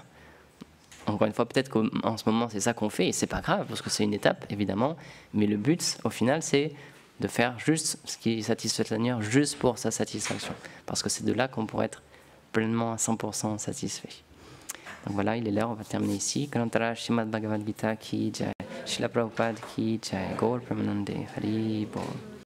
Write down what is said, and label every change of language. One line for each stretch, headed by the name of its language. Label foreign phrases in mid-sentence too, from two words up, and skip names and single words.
French: Encore une fois, peut-être qu'en ce moment c'est ça qu'on fait et c'est pas grave parce que c'est une étape évidemment, mais le but au final c'est de faire juste ce qui satisfait le Seigneur juste pour sa satisfaction, parce que c'est de là qu'on pourrait être pleinement à 100% satisfait. Donc voilà, il est l'heure, on va terminer ici.
Hindi: ग्रन्थराज श्रीमद्भगवद्गीता की जय, श्रील प्रभुपाद की जय, गौर प्रेमानन्दे हरि बोल.